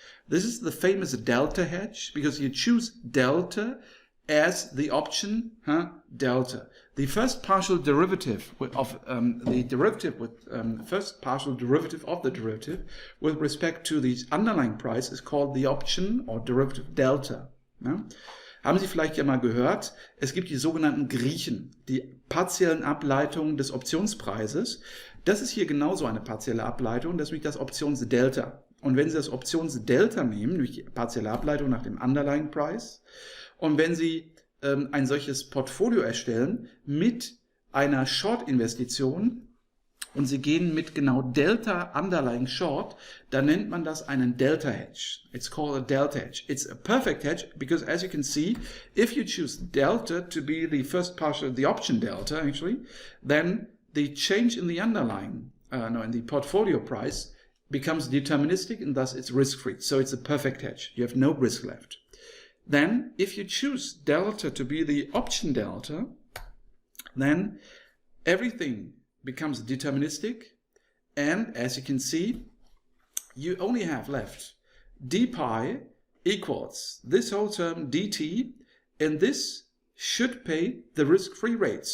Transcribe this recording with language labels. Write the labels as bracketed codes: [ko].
[en] This is the famous delta hedge because you choose delta as the option delta. The first partial derivative of the derivative with first partial derivative of the derivative with respect to the underlying price is called the option or derivative delta. [de] Ja? Haben Sie vielleicht ja mal gehört, es gibt die sogenannten Griechen, die partiellen Ableitungen des Optionspreises. Das ist hier genauso eine partielle Ableitung, das ist nämlich das Optionsdelta. Und wenn Sie das Optionsdelta nehmen, nämlich die partielle Ableitung nach dem Underlying Price, und wenn Sie ein solches Portfolio erstellen mit einer Short-Investition und Sie gehen mit genau Delta Underlying Short, dann nennt man das einen Delta Hedge. [en] It's called a Delta Hedge. It's a perfect hedge because, as you can see, if you choose Delta to be the first partial, the option Delta actually, then the change in the underlying, in the portfolio price becomes deterministic and thus it's risk-free. So it's a perfect hedge. You have no risk left. Then, if you choose delta to be the option delta, then everything becomes deterministic, and as you can see, you only have left d pi equals this whole term dt, and this should pay the risk-free rate.